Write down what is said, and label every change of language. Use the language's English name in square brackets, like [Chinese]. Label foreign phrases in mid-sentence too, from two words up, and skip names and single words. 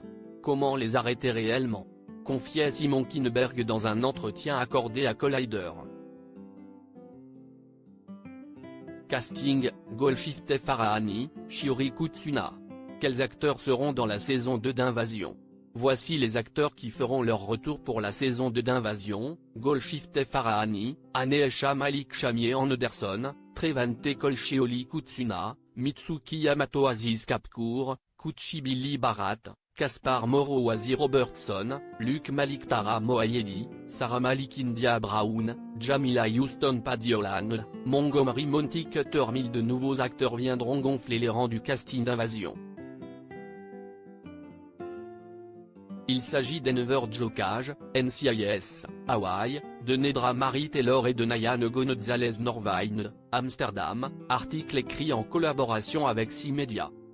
[French] Comment les arrêter réellement? Confiait Simon Kinberg dans un entretien accordé à Collider. Casting, Golshifteh Farahani, Shiori Kutsuna. Quels acteurs seront dans la saison 2 d'Invasion? Voici les acteurs qui feront leur retour pour la saison 2 d'Invasion: Golshifteh Farahani, Aneesha Malik Shamie Anderson, Trevante Colcioli Kutsuna, Mitsuki Yamato Aziz Kapkour, Kuchi Billy Barat, Kaspar Moro Oazi Robertson, Luc Malik Tara Moayedi, Sarah Malik India Brown, Jamila Houston Padiolan, Montgomery Monty Cutter. 1000 de nouveaux acteurs viendront gonfler les rangs du casting d'Invasion. Il s'agit d'Enver Jokage, NCIS, Hawaï, de Nedra Marie Taylor et de Nayan Gonzalez Norvine, Amsterdam, article écrit en collaboration avec 6 médias.